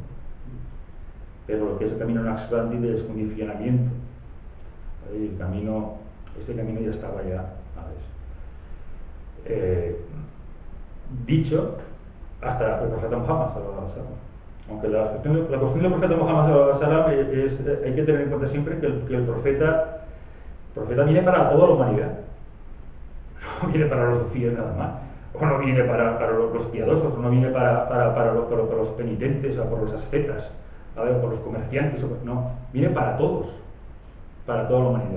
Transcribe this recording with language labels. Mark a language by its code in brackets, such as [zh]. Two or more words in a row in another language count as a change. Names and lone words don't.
[es] Pero lo que es el camino Naqshbandi de descondicionamiento, este camino ya estaba ya, ¿sabes?, dicho hasta el profeta Muhammad [ar] صلى الله عليه وسلم. [es] Aunque la cuestión del profeta Muhammad [ar] صلى الله عليه وسلم [es] hay que tener en cuenta siempre que el profeta viene para toda la humanidad, no viene para los sufíes nada más, o no viene para los piadosos, o no viene para los penitentes, o por los ascetas, por los comerciantes, no, viene para todos, para toda la humanidad.